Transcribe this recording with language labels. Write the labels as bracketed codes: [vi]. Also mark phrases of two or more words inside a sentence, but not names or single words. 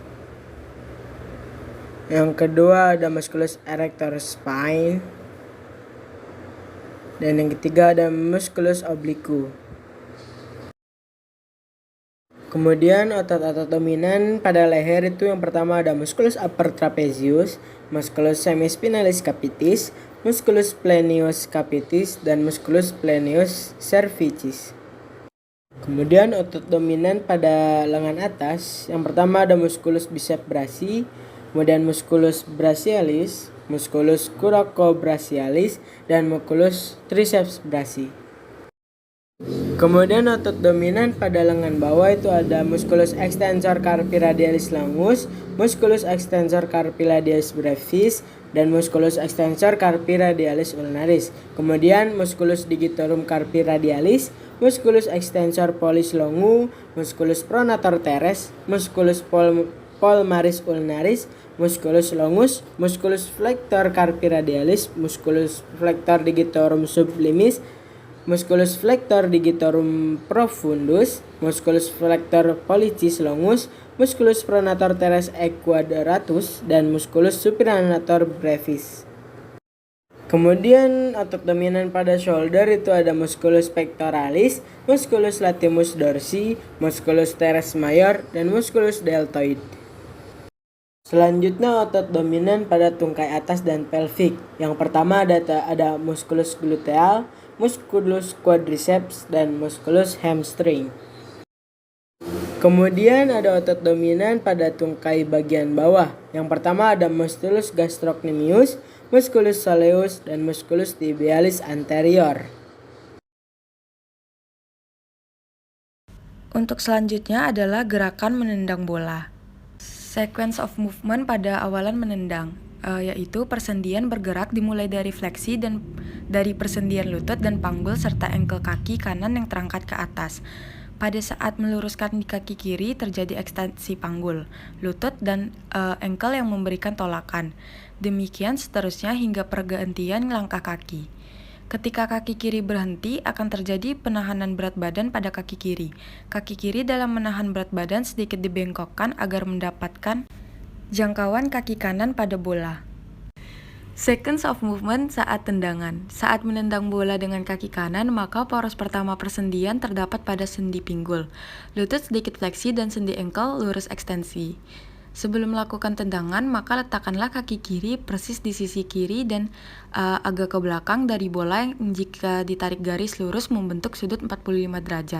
[id] Yang kedua ada musculus erector spine. Dan yang ketiga ada musculus obliqu. Kemudian otot-otot dominan pada leher itu yang pertama ada musculus upper trapezius, musculus semispinalis capitis, musculus plenius capitis, dan musculus plenius cervicis. Kemudian otot dominan pada lengan atas yang pertama ada musculus biceps brachii, kemudian musculus brachialis, musculus coracobrachialis, dan musculus triceps brachii. Kemudian otot dominan pada lengan bawah itu ada musculus extensor carpi radialis longus, musculus extensor carpi radialis brevis, dan musculus extensor carpi radialis ulnaris. Kemudian musculus digitorum carpi radialis, musculus extensor pollis longu, musculus pronator teres, musculus palmaris ulnaris, musculus longus, musculus flexor carpi radialis, musculus flexor digitorum sublimis, musculus flexor digitorum profundus, musculus flexor pollicis longus, musculus pronator teres equadratus, dan musculus supinator brevis. Kemudian otot dominan pada shoulder itu ada musculus pectoralis, musculus latimus dorsi, musculus teres major, dan musculus deltoid. Selanjutnya otot dominan pada tungkai atas dan pelvic. Yang pertama ada musculus gluteal, musculus quadriceps, dan musculus hamstring. Kemudian ada otot dominan pada tungkai bagian bawah. Yang pertama ada musculus gastrocnemius, musculus soleus, dan musculus tibialis anterior. Untuk selanjutnya adalah gerakan menendang bola. [en] Sequence of movement [id] pada awalan menendang, yaitu persendian bergerak dimulai dari fleksi dan dari persendian lutut dan panggul serta engkel kaki kanan yang terangkat ke atas. Pada saat meluruskan di kaki kiri terjadi ekstensi panggul, lutut, dan engkel yang memberikan tolakan. Demikian seterusnya hingga pergantian langkah kaki. Ketika kaki kiri berhenti, akan terjadi penahanan berat badan pada kaki kiri. Kaki kiri dalam menahan berat badan sedikit dibengkokkan agar mendapatkan jangkauan kaki kanan pada bola. [en] Sequence of movement [id] saat tendangan. Saat menendang bola dengan kaki kanan, maka poros pertama persendian terdapat pada sendi pinggul. Lutut sedikit fleksi dan sendi engkel lurus ekstensi. Sebelum melakukan tendangan, maka letakkanlah kaki kiri persis di sisi kiri dan agak ke belakang dari bola yang jika ditarik garis lurus membentuk sudut 45 derajat.